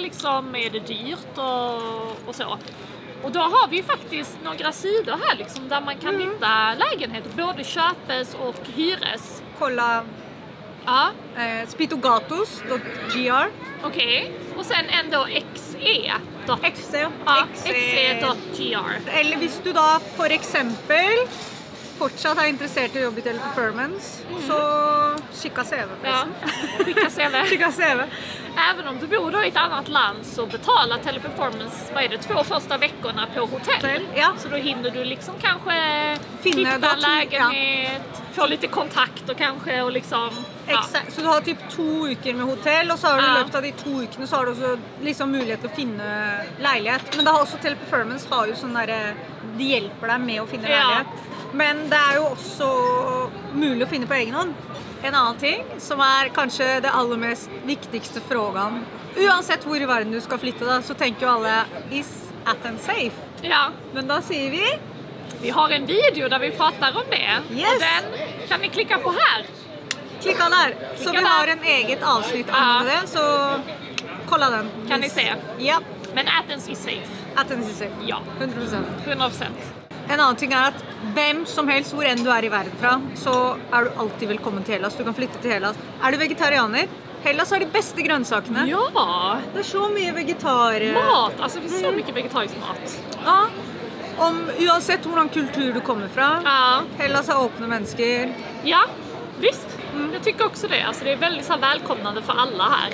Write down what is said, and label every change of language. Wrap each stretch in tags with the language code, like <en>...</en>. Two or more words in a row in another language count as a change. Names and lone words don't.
<sv>Liksom, är det dyrt och så? Och då har vi ju faktiskt några sidor här liksom, där man kan hitta lägenheter. Både köpes och hyres. Kolla spitogatos.gr. Okej. Och sen ändå xe.gr.</sv> <no>Eller hvis du da for eksempel fortsatt er interessert i å jobbe i Teleperformance, så skicka CV forresten.</no> <sv>Ja, skicka CV. Även om du bor då i ett annat land så betalar Teleperformance, vad är det, 2 första veckorna på hotell. Ja. Så då hinner du liksom kanske hitta lägenhet, få lite kontakt och kanske och liksom... Ja.</sv> <no>Exakt, så du har typ 2 uker med hotell, og så har du i løpet av de 2 ukene så har du også liksom mulighet til å finne leilighet. Men det har også Teleperformance har jo sånn der, de hjelper deg med å finne leilighet. Men det er jo også mulig å finne på egen hånd. En annen ting som er kanskje det aller mest viktigste frågan. Uansett hvor i verden du skal flytte da, så tenker jo alle,</no> <en>is Athens safe?</en> <no>Ja. Men da sier vi...</no> <sv>Vi har en video där vi pratar om det. Yes. Och den kan ni klicka på här. Klicka där. Så vi har en eget avsnitt om det, så kolla den. Kan ni se? Ja.</sv> <en>Men Athens is safe. Athens is safe.</en> <sv>Ja. 100%. 100%.</sv> <no>En annen ting er at hvem som helst, hvor enn du er i verden fra, så er du alltid velkommen til Hellas. Du kan flytte til Hellas. Er du vegetarianer?</no> <sv>Hellas har de bästa grönsakene. Ja. Det är så mycket vegetar. Mat, alltså det är så mycket vegetarisk mat. Ja. Uansett hur kultur du kommer från. Ja. Hellas har öppna människor. Ja, visst. Jag tycker också det. Alltså det är väldigt så här välkomnande för alla här.</sv>